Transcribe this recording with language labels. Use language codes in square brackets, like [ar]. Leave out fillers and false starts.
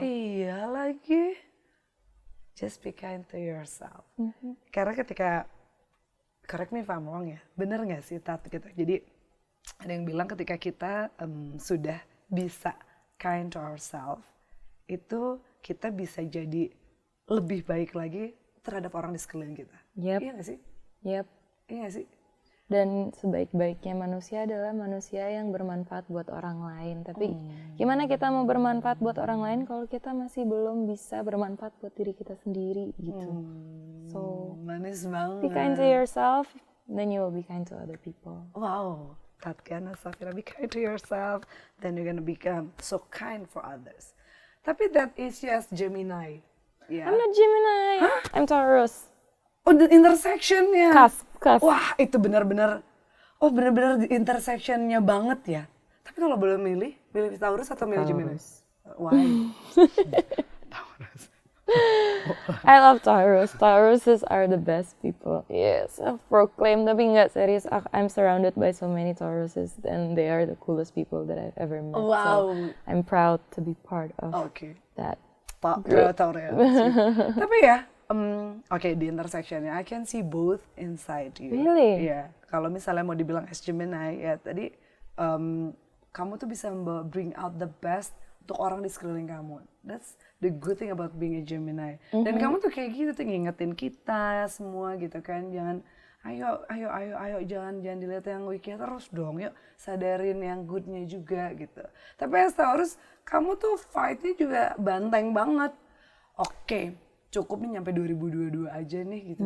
[id] Iya lagi, [en] just be kind to yourself. [id] Karena ketika, [en] correct me if I'm wrong [id] ya, bener gak sih Tat gitu? Jadi ada yang bilang ketika kita sudah bisa [en] kind to ourselves, [id] itu kita bisa jadi lebih baik lagi terhadap orang di sekeliling kita. Iya gak sih? Iya gak sih? Dan sebaik-baiknya manusia adalah manusia yang bermanfaat buat orang lain. Tapi gimana kita mau bermanfaat buat orang lain kalau kita masih belum bisa bermanfaat buat diri kita sendiri gitu. [en] So, [id] manis banget. [en] Be kind to yourself, then you will be kind to other people. Wow. Tatiana Safira, be kind to yourself, then you're gonna become so kind for others. Tapi that is just Gemini. Yeah. I'm not Gemini. Huh? I'm Taurus. Oh, the intersection-nya. Cusp. [id] Wah, itu benar-benar, benar-benar di intersection-nya banget ya. Tapi kalau boleh milih Taurus atau milih Gemini? Why? Taurus. [en] I love Taurus. Tauruses are the best people. Yes, self-proclaimed. [id] Tapi nggak serius. [en] I'm surrounded by so many Tauruses, and they are the coolest people that I've ever met. Wow. So I'm proud to be part of that. Taurus. [id] Tapi ya, di intersection-nya, [en] I can see both inside you. Really? Yeah. [id] Kalau misalnya mau dibilang [en] as Gemini, [id] ya tadi kamu tuh bisa [en] bring out the best [id] untuk orang di sekeliling kamu. [en] That's the good thing about being a Gemini. [id] Dan kamu tuh kayak gitu tuh ngingetin kita semua gitu kan. Jangan ayo jangan dilihat yang weak-nya terus dong. Yuk sadarin yang good-nya juga gitu. Tapi [en] as Taurus, [id] kamu tuh fight-nya juga banteng banget. Oke, cukup nih nyampe 2022 aja nih gitu.